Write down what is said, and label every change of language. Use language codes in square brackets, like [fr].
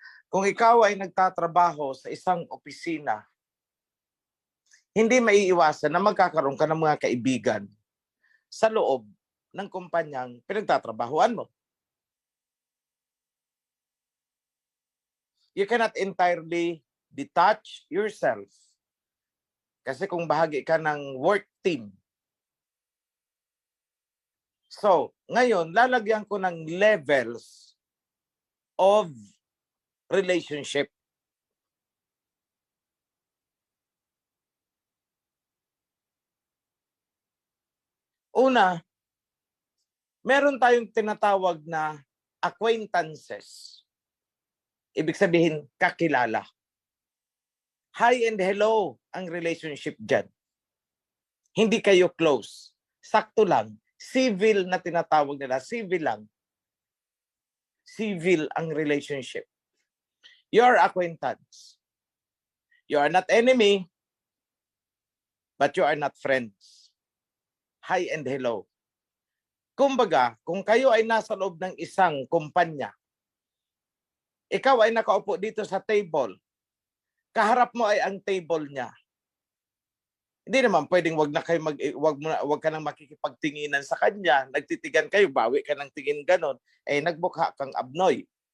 [tl] Kung ikaw ay nagtatrabaho sa isang opisina, hindi maiiwasan na magkakaroon ka ng mga kaibigan sa loob ng kumpanyang pinagtatrabahuan mo. [en] You cannot entirely detach yourself. [tl] Kasi kung bahagi ka ng work team. So, ngayon, lalagyan ko ng [en] levels of relationship. [tl] Una, meron tayong tinatawag na acquaintances. Ibig sabihin, kakilala. [en] Hi and hello [tl] ang relationship dyan. Hindi kayo close. Sakto lang. Civil na tinatawag nila. Civil lang. [en] Civil ang relationship. Your acquaintance. You are not enemy, but you are not friends. Hi and hello. [tl] Kumbaga, kung kayo ay nasa loob ng isang kumpanya, ikaw ay nakaupo dito sa table, kaharap mo ay ang table niya. Hindi naman pwedeng wag ka nang makikipagtinginan sa kanya, nagtitigan kayo, bawi ka ng tingin ganon, nagbukha kang abnoy.